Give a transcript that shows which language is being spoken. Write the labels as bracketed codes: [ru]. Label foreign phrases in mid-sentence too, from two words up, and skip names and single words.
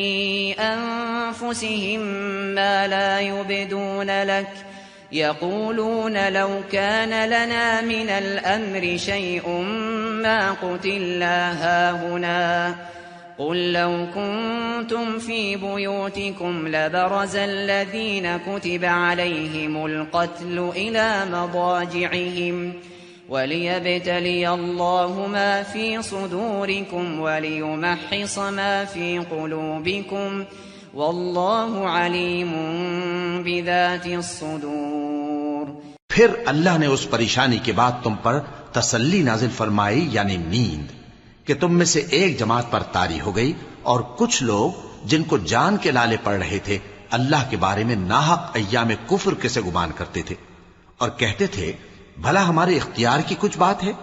[ar] أنفسهم ما لا يبدون لك يقولون لو كان لنا من ال الأمر شيء ما قتلنا هاهنا قل لو كنتم في بيوتكم لبرز الذين كتب عليهم القتل إلى مضاجعهم وليبتلي الله ما في صدوركم وليمحص ما في قلوبكم والله عليم بذات الصدور. [hi] फिर अल्लाह ने उस परेशानी के बाद तुम पर तसल्ली नाजिल फरमाई, यानी नींद, कि तुम में से एक जमात पर तारी हो गई और कुछ लोग जिनको जान के लाले पड़ रहे थे अल्लाह के बारे में नाहक अय्याम कुफ्र के से गुमान करते थे और कहते थे भला हमारे इख्तियार की कुछ बात है।